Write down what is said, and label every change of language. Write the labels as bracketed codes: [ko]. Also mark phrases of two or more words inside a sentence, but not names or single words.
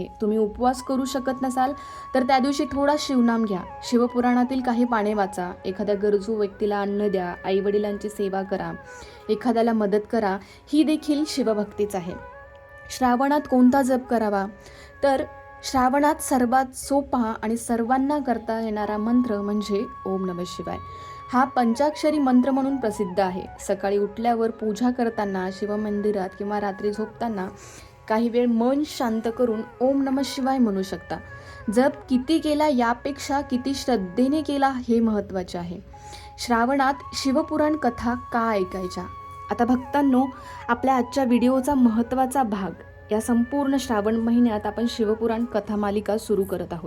[mr] तुम्ही उपवास करू शकत नसाल तर त्या दिवशी थोडा शिवनाम घ्या, शिवपुराणातील काही पाने वाचा, एखाद्या गरजू व्यक्तीला अन्न द्या, आईवडिलांची सेवा करा, एखाद्याला मदत करा. ही देखील शिवभक्तीच आहे. श्रावणात कोणता जप करावा? तर श्रावणात सर्वात सोपा आणि सर्वांना करता येणारा मंत्र म्हणजे [sa] ओम नमः शिवाय. [mr] हा पंचाक्षरी मंत्र म्हणून प्रसिद्ध आहे. सकाळी उठल्यावर, पूजा करताना, शिवमंदिरात किंवा रात्री झोपताना काही वेळ मन शांत करून [sa] ओम नमः शिवाय [mr] म्हणू शकता. जप किती केला यापेक्षा किती श्रद्धेने केला हे महत्त्वाचे आहे. श्रावणात शिवपुराण कथा का ऐकायच्या? आता भक्तांनो, आपल्या आजच्या व्हिडिओचा महत्त्वाचा भाग, या संपूर्ण श्रावण महिन्यात आपण शिवपुराण कथा मालिका सुरू करत आहोत.